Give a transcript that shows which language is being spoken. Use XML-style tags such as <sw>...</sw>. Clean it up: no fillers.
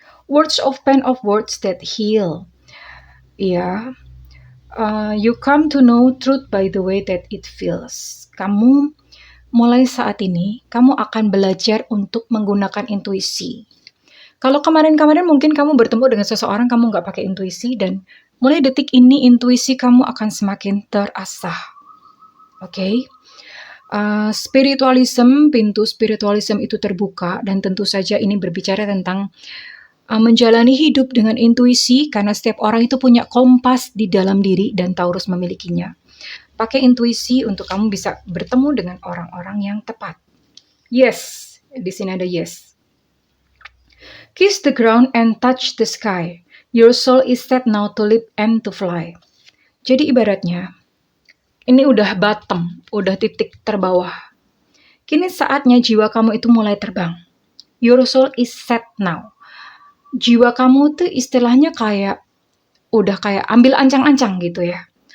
<en>Words of pen of words that heal. Ya. You come to know truth by the way that it feels.</en> <id>Kamu mulai saat ini, kamu akan belajar untuk menggunakan intuisi. Kalau kemarin-kemarin mungkin kamu bertemu dengan seseorang, kamu nggak pakai intuisi, dan mulai detik ini intuisi kamu akan semakin terasah. Oke? Spiritualism, pintu spiritualism itu terbuka, dan tentu saja ini berbicara tentang menjalani hidup dengan intuisi, karena setiap orang itu punya kompas di dalam diri dan Taurus memilikinya. Pakai intuisi untuk kamu bisa bertemu dengan orang-orang yang tepat. Yes, di sini ada yes.</id> <en>Kiss the ground and touch the sky. Your soul is set now to leap and to fly.</en> <id>Jadi ibaratnya, ini udah bottom, udah titik terbawah. Kini saatnya jiwa kamu itu mulai terbang.</id> <en>Your soul is set now.</en> <id>Jiwa kamu tuh istilahnya udah kayak ambil ancang-ancang gitu ya.</id>